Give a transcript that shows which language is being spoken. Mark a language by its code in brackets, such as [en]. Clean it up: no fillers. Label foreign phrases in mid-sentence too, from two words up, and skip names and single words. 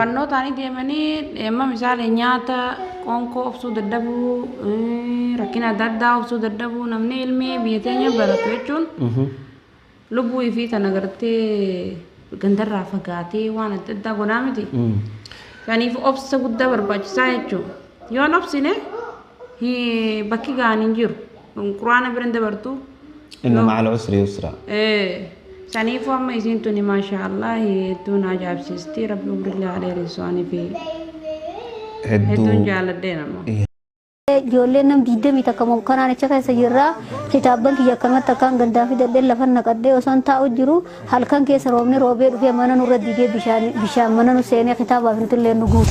[om] Barnootaanii deemanii amma misaalee nyaata qonkoo obsuu dadhabuu rakkina adda addaa obsuu dadhabuu namni ilmi biyya teenya baratu jechuun lubbuu fi tana gartee gandarraa fagaatee waan adda addaa godhaa miti. Kanaaf obsa guddaa barbaachisaa jechuudha. Yoon obsine bakki gahaan hin jiru. Quraana bira dabartu. [ar] إن مع العسر يسرا. [om] Kanaaf amma isiin tuni [ar] ما شاء الله [om] hedduu na ajaa'ibsiisti rabbi umrillee alee risaanii fi hedduun jaalladhee nama. Ijoolleen nam diidamii takka kanaan achi keessa jirraa kitaabban kiyya akkanumatti akkaan gandaa fi dadheen lafa naqadhee osoo hin taa'u jiru halkan keessa roobni roobee dhufee mana nurra digee bishaan mana nu seenee kitaabaaf nutullee nu guutu.